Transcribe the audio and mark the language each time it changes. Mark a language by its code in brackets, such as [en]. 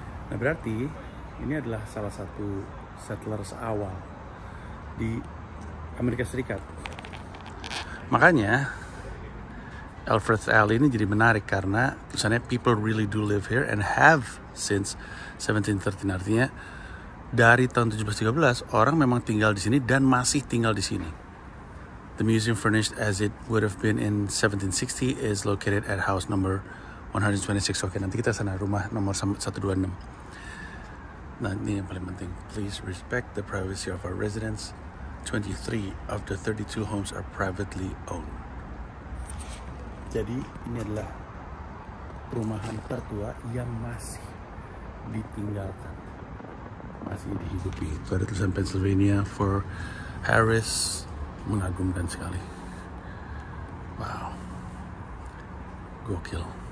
[id] Nah berarti ini adalah salah satu settlers awal di Amerika Serikat. Makanya Alfred's Alley ini jadi menarik karena tulisannya [en] people really do live here and have since 1713. [id] Artinya dari tahun 1713 orang memang tinggal di sini dan masih tinggal di sini. [en] The museum furnished as it would have been in 1760 is located at house number 126. [id] Oke, nanti kita sana rumah nomor 126. Nah, ini yang paling penting. [en] Please respect the privacy of our residents. 23 of the 32 homes are privately owned. [id] Jadi ini adalah perumahan tertua yang masih ditinggalkan, masih dihidupi. Itu ada tulisan Pennsylvania for Harris, mengagumkan sekali. Wow, gokil.